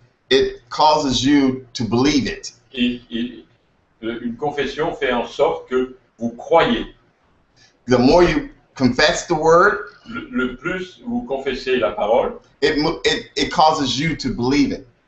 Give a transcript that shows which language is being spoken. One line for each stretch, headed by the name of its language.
English: it causes you to believe it.
French: Une confession fait en sorte que vous croyez.
English: The more you confess the word,
French: Le plus vous confessez la parole,
English: it causes you to believe it.